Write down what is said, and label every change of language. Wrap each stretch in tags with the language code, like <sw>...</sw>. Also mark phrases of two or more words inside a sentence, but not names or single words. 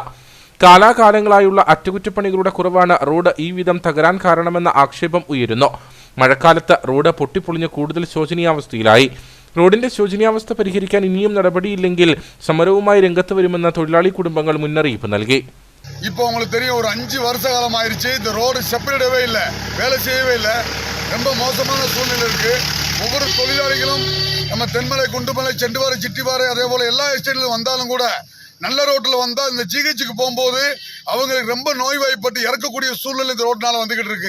<ml>കാലാകാലങ്ങളായുള്ള അറ്റകുറ്റപ്പണികളുടെ കുറവാണ് റോഡ് ഈ വിധം തകരാൻ കാരണമെന്ന ആക്ഷേപം ഉയരുന്നു. മഴക്കാലത്ത് റോഡ് പൊട്ടിപ്പൊളിഞ്ഞ് കൂടുതൽ ശോചനീയാവസ്ഥയിലായി. റോഡിന്റെ ശോചനീയാവസ്ഥ പരിഹരിക്കാൻ ഇനിയും നടപടിയില്ലെങ്കിൽ സമരവുമായി രംഗത്ത് വരുമെന്ന് തൊഴിലാളി കുടുംബങ്ങൾ മുന്നറിയിപ്പ് നൽകി.</ml> <ta>இப்போ உங்களுக்கு தெரியும், ஒரு 5 வருஷ காலம் ஆயிருச்சு. இந்த ரோடு செப்பரேட்டவே இல்லை, வேலை செய்யவே இல்லை. ரொம்ப மோசமான சூழ்நிலை இருக்கு. ஒவ்வொரு தொழிலாளிகளும் நம்ம தென்மலை, குண்டுமலை, செண்டுவாரை, சிட்டிவாரை, அதே போல எல்லா எஸ்டேட்ல வந்தாலும் கூட நல்ல ரோட்டில் வந்தால் இந்த ஜிஹெச்சுக்கு போகும்போது அவங்களுக்கு ரொம்ப நோய்வாய்ப்பட்டு இறக்கக்கூடிய சூழ்நிலை இந்த ரோட்னால வந்துகிட்டு இருக்கு.</ta>